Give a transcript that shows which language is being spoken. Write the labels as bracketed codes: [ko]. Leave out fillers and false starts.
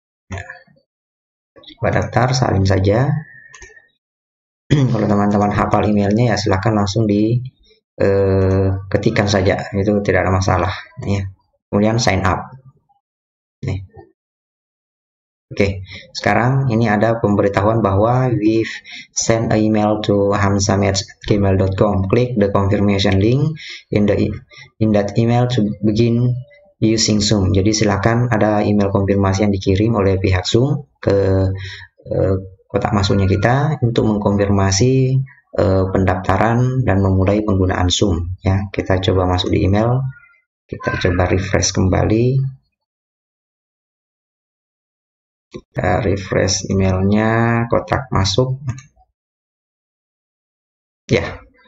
[id] Ya. Coba daftar, salin saja. Kalau teman-teman hafal emailnya ya silahkan langsung di ketikkan saja, itu tidak ada masalah ya. Kemudian sign up nih. Oke, sekarang ini ada pemberitahuan bahwa [en] we've sent an email to hamza@gmail.com. Click the confirmation link in that email to begin using Zoom. [id] Jadi silakan, ada email konfirmasi yang dikirim oleh pihak Zoom ke kotak masuknya kita untuk mengkonfirmasi pendaftaran dan memulai penggunaan Zoom ya. Kita coba masuk di email, kita coba refresh kembali, kita refresh emailnya, kotak masuk ya.